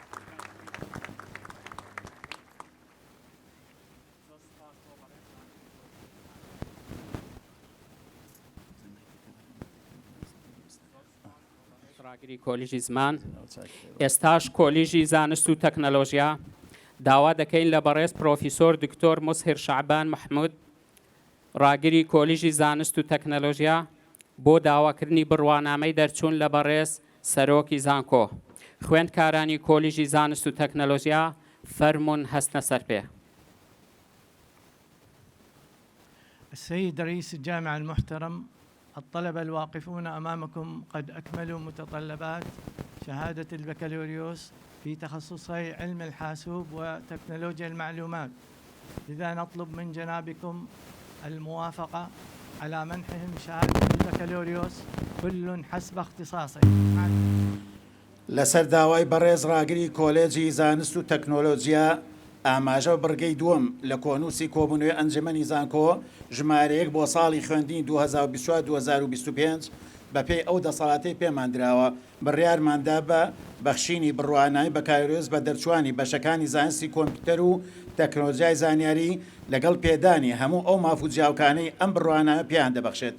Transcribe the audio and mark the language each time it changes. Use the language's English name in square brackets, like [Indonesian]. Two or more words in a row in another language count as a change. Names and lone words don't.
[Central Kurdish] ڕاگری کۆلیژی زمان ئێستاش کۆلیژی زانست و تەکنەلۆژیا داوا دەکەین لە بەڕێز پرۆفیسۆر دکتۆر موسهر شعبان محمود ڕاگری کۆلیژی زانست و تەکنەلۆژیا بۆ داواکردنی بڕوانامەی دەرچوون لە بەڕێز سەرۆکی زانکۆ. خوێندکارانی کۆلیژی زانست و تەکنەلۆژیا فەرمونون هەستنە سەر پێ. [Arabic] السيد رئيس الجامعة المحترم، الطلبة الواقفون أمامكم قد أكملوا متطلبات شهادة البكالوريوس في تخصصي علم الحاسوب وتكنولوجيا المعلومات، لذا نطلب من جنابكم الموافقة على منحهم شهادة البكالوريوس كل حسب اختصاصه. [Central Kurdish] لەسەر داوای بەڕێز ڕاگری کۆلێجی زانست و تەکنۆلۆجیا ئاماژە بڕگەی دووەم لە کۆنووسی کۆبوونەوەی ئەنجومەنی زانکۆ ژمارەیەک بۆ ساڵی خوێندنی 2024-2025 بە پێی ئەو دەسەڵاتەی پێمان دراوە بڕیارماندا بە بەخشینی بڕوانای بە کالۆریۆس بە دەرچوانی بەشەکانی زانستی کۆمپیوتەر و تەکنۆلۆژیای زانیاری لەگەڵ پێدانی هەموو ئەو مافوو جیاوکانەی ئەم بڕوانامە پێیان دەبەخشێت.